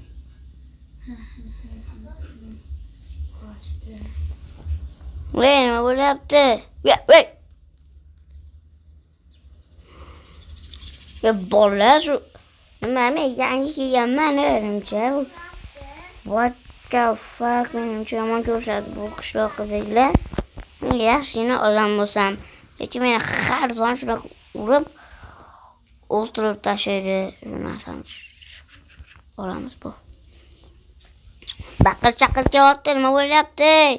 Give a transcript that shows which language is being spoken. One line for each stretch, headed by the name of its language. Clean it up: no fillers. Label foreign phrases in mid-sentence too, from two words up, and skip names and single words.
Uzbek: Voy, nima bo'lyapti? Voy. Ya bolalar shu nima men yangi kelganman o'rimcha.
English: What the fuck,
Uzbek: menimcha yomon ko'rishadi bu qishloq qizlar. Men yaxshigina odam bo'lsam, lekin meni har doim shunaqa urib o'ltirib tashlaydi. Shu narsani olamiz bu. Baqir-chaqir kelyapti, nima bo'lyapti?